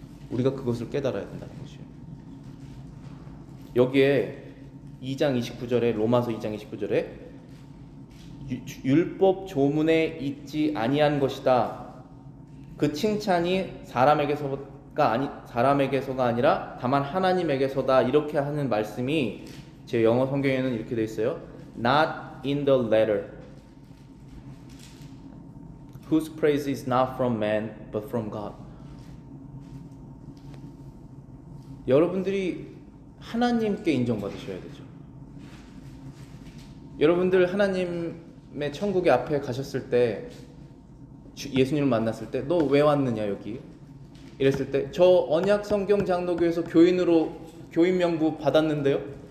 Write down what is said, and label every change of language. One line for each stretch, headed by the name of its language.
Korean: 우리가 그것을 깨달아야 된다는 것이에요. 여기에 2장 29절에 로마서 2장 29절에 율법 조문에 있지 아니한 것이다. 그 칭찬이 사람에게서가 아니라 다만 하나님에게서다. 이렇게 하는 말씀이 제 영어 성경에는 이렇게 되어 있어요.
English: Not in the letter, whose praise is not from man, but from God.
Korean: 여러분들이 하나님께 인정받으셔야 되죠. 여러분들 하나님의 천국의 앞에 가셨을 때 예수님을 만났을 때 너 왜 왔느냐 여기 이랬을 때 저 언약 성경 장로교에서 교인으로 교인 명부 받았는데요.